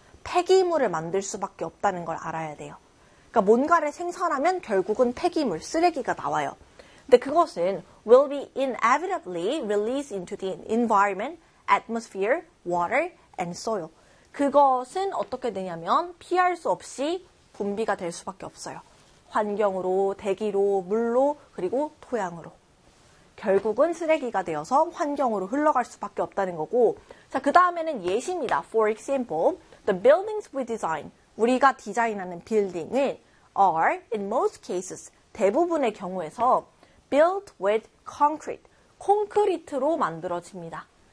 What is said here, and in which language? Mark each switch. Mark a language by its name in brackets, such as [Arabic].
[Korean] 폐기물을 만들 수밖에 없다는 걸 알아야 돼요. 그러니까 뭔가를 생산하면 결국은 폐기물, 쓰레기가 나와요. 근데 그것은 [English] will be inevitably released into the environment, atmosphere, water, and soil. [Korean] 그것은 어떻게 되냐면 피할 수 없이 분비가 될 수밖에 없어요. 환경으로, 대기로, 물로, 그리고 토양으로. 결국은 쓰레기가 되어서 환경으로 흘러갈 수밖에 없다는 거고 자, 그 다음에는 예시입니다. [English] For example, the buildings we design, [Korean] 우리가 디자인하는 빌딩은 [English] are in most cases, [Korean] 대부분의 경우에서 [English] built with concrete, [Korean] 콘크리트로 만들어집니다.